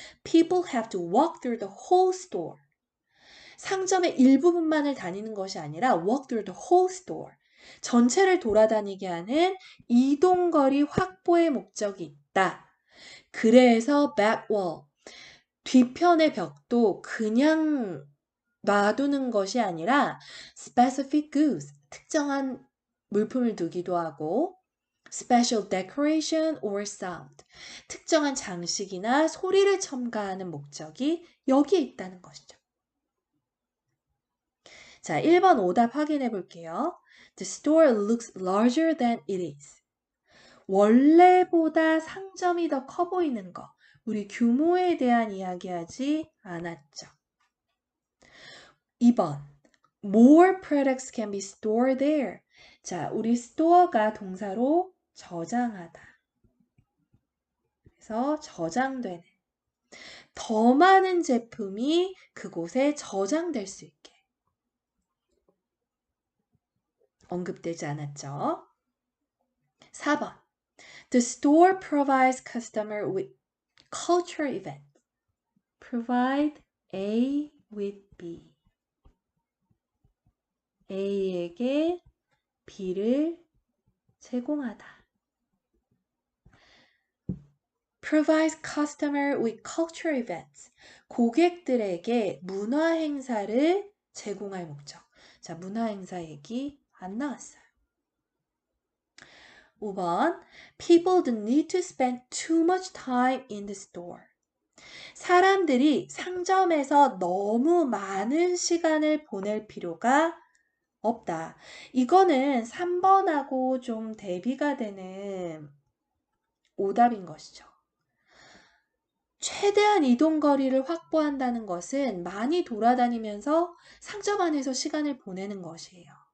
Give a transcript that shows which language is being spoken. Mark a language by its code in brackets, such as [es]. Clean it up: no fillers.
[en] People have to walk through the whole store. [ko] 상점의 일부분만을 다니는 것이 아니라 [en] walk through the whole store. [ko] 전체를 돌아다니게 하는 이동거리 확보의 목적이 있다. 그래서 [en] back wall, [ko] 뒤편의 벽도 그냥 놔두는 것이 아니라 [en] specific goods, [ko] 특정한 물품을 두기도 하고 [en] special decoration or sound, [ko] 특정한 장식이나 소리를 첨가하는 목적이 여기에 있다는 것이죠. 자, 1번 오답 확인해 볼게요. [en] The store looks larger than it is. [ko] 원래보다 상점이 더 커 보이는 거. 우리 규모에 대한 이야기하지 않았죠. 2번. [en] More products can be stored there. [ko] 자, 우리 store가 동사로 저장하다. 그래서 저장되는. 더 많은 제품이 그곳에 저장될 수 있게. 언급되지 않았죠. [en] 4번. The store provides customer with cultural event. provide A with B. [ko] A에게 B를 제공하다. [en] provides customer with cultural events. [ko] 고객들에게 문화 행사를 제공할 목적. 자, 문화 행사 얘기 안 나왔어요. 5번. [en] People don't need to spend too much time in the store. [ko] 사람들이 상점에서 너무 많은 시간을 보낼 필요가 없다. 이거는 3번하고 좀 대비가 되는 오답인 것이죠. 최대한 이동거리를 확보한다는 것은 많이 돌아다니면서 상점 안에서 시간을 보내는 것이에요.